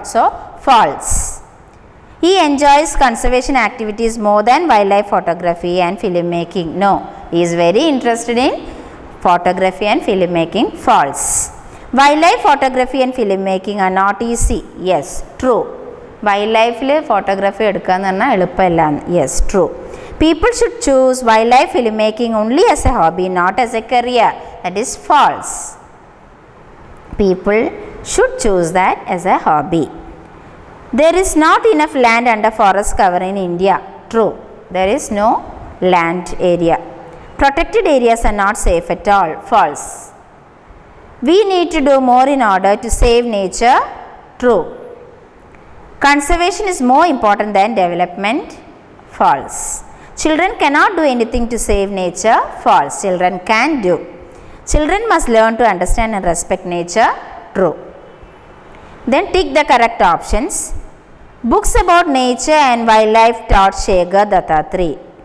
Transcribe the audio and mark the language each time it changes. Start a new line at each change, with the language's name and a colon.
English: So, false. He enjoys conservation activities more than wildlife photography and filmmaking. No, he is very interested in photography and filmmaking. False. Wildlife photography and filmmaking are not easy. Yes, true.
Malayalam: Wild photography എടുക്കുക എന്ന് പറഞ്ഞാൽ എളുപ്പമല്ല.
English: Yes, true. People should choose wildlife film making only as a hobby, not as a career. That is false. People should choose that as a hobby. There is not enough land under forest cover in India. True. There is no land area. Protected areas are not safe at all. False. We need to do more in order to save nature. True. Conservation is more important than development. False. Children cannot do anything to save nature. False. Children can do. Children must learn to understand and respect nature. True. Then tick the correct options. Books about nature and wildlife taught Shekhar Dattatreya.